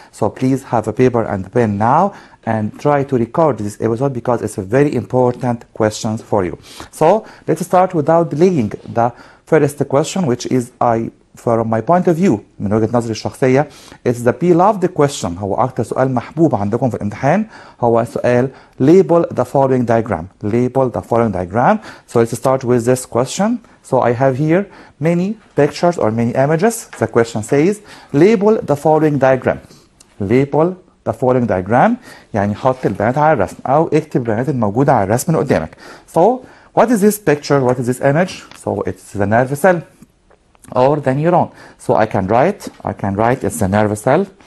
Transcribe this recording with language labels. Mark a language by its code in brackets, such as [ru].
[en] So please have a paper and pen now and try to record this episode because it's a very important questions for you. So let's start without delaying the first question, which is from my point of view, [ar] من وجهة نظري الشخصية, [en] it's the beloved question. [ar] هو أكتر سؤال محبوب عندكم في الامتحان هو سؤال [en] label the following diagram. Label the following diagram. So let's start with this question. So I have here many pictures or many images. The question says label the following diagram. Label the following diagram [ar] يعني حط البيانات على الرسم أو اكتب البيانات الموجودة على الرسم اللي قدامك. [en] So what is this picture? What is this image? So it's the nerve cell or the neuron. So I can write it's the nerve cell.